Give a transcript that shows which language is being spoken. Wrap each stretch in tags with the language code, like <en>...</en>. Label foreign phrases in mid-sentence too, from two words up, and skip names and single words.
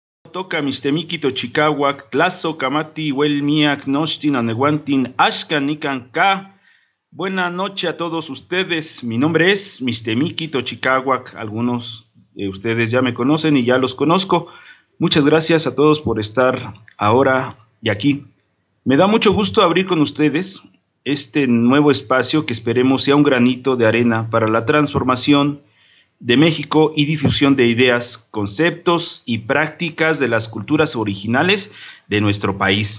<nah>Toca Mistemikito Chicahuac, Tlazo Kamati, Huelmiak, Nochtin, Aneguantin, Ashkan, Nikan Ka.</nah> <es>Buenas noches a todos ustedes. Mi nombre es Mistemikito Chicahuac. Algunos de ustedes ya me conocen y ya los conozco. Muchas gracias a todos por estar ahora y aquí. Me da mucho gusto abrir con ustedes este nuevo espacio que esperemos sea un granito de arena para la transformación de México y difusión de ideas, conceptos y prácticas de las culturas originales de nuestro país.</es>